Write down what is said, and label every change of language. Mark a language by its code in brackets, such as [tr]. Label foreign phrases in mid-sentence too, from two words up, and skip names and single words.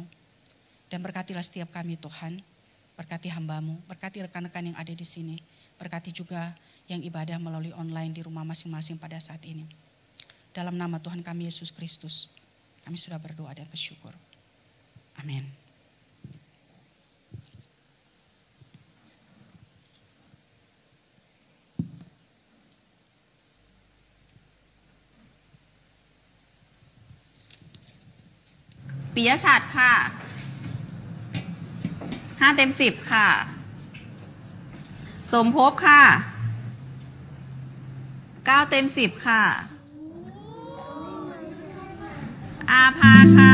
[id] Dan berkatilah setiap kami Tuhan. Berkati hamba-Mu, berkati rekan-rekan yang ada di sini. Berkati juga yang ibadah melalui online di rumah masing-masing pada saat ini. Dalam nama Tuhan kami Yesus Kristus, kami sudah berdoa dan bersyukur. Amin. [th] ปิยชัดค่ะ5 เต็ม 10ค่ะสมภพค่ะ9 เต็ม 10ค่ะอาภาค่ะ